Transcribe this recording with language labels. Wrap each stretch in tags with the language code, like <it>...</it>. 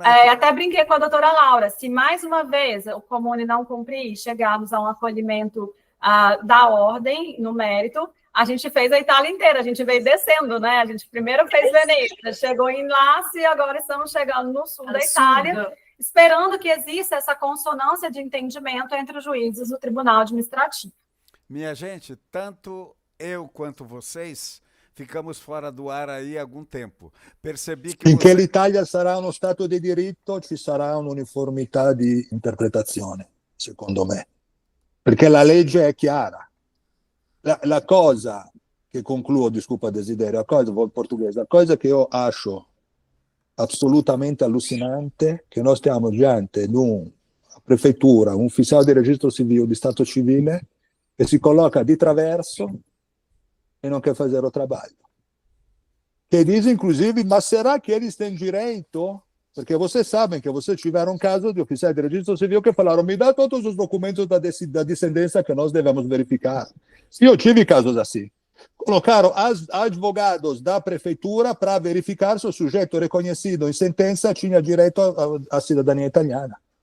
<pt>Até brinquei com a doutora Laura, se mais uma vez o Comune não cumprir e chegarmos a um acolhimento da ordem no mérito, a gente fez a Itália inteira, a gente veio descendo, né? A gente primeiro fez Veneza, chegou em Lassi e agora estamos chegando no sul da Itália. esperando que exista essa consonância de entendimento entre os juízes do Tribunal Administrativo. Minha gente, tanto eu quanto vocês ficamos fora do ar aí há algum tempo. Percebi que</pt> <it>Finché l'Italia sarà uno Stato di diritto, ci sarà un'uniformità di interpretazione, secondo me. Perché la legge è chiara. La cosa che concludo,</it> <pt>desculpa Desiderio, vou português, a coisa</pt> <it>che io acho assolutamente allucinante, che noi stiamo diante di una prefeitura, un ufficiale di registro civile, di Stato civile, che si colloca di traverso e non</it> <pt>quer fazer o trabalho. Che diz, inclusive, ma será que eles têm direito? Porque vocês sabem que vocês tiveram um caso de oficiais de registro civil que falaram, me dá todos os documentos da descendência que nós devemos verificar. Se eu tive casos assim. Colocaram advogados da prefeitura para verificar se o sujeito reconhecido em sentença tinha direito à cidadania italiana.</pt>